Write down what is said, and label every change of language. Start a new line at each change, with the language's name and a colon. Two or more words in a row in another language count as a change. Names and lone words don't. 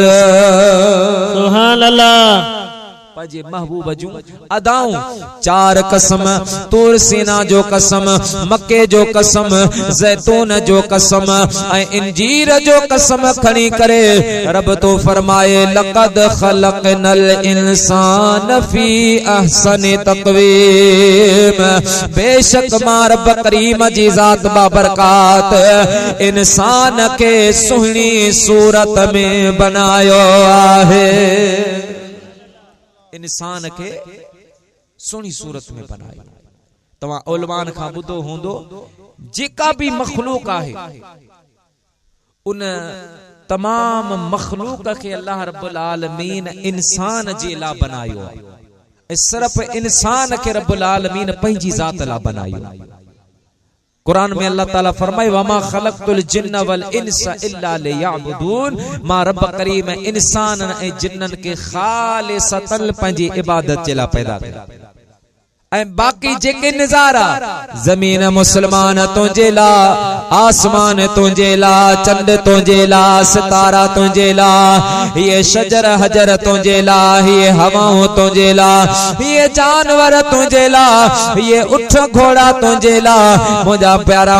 Arabic: سبحان الله
Sindhi: पंहिंजे महबूब जूं अदाऊं 4 कसम तूर सीना जो कसम मक्के जो कसम ज़ैतून जो कसम ऐं इंजीर जो कसम खणी करे रब तो फरमाए
Arabic: لقد خلقنا الإنسان في أحسن تقويم
Sindhi: बेशक मां रब करीम जी ज़ात बाबरकात इंसान के सुहिणी सूरत में बनायो आहे इंसान के सुनी सूरत में बनायो तवा उलमान खां ॿुधो हूंदो जेका भी मखलूक आहे उन तमाम मखलूक के
Arabic: الله رب العالمين
Sindhi: इंसान जे ला बनायो ऐं सिर्फ इंसान के रब्बुल आलमीन पंहिंजी ज़ात ला बनायो कुरान में अल्लाह ताला फरमाए
Arabic: وما خلقت الجن والإنس إلا ليعبدون
Sindhi: मां रब करीम इंसान ऐं जिन्नन के खालिसतन पंहिंजी इबादत जे लाइ पैदा कया ऐं बाकी जेके नज़ारा ज़मीन मुसलमान तुंहिंजे लाइ आसमान तुंहिंजे लाइ चंड तुंहिंजे लाइ सितारा तुंहिंजे लाइ ये शजर हजर तुंहिंजे लाइ ये हवाऊं तुंहिंजे लाइ ये जानवर तुंहिंजे लाइ ये उठ घोड़ा तुंहिंजे लाइ मुंहिंजा प्यारा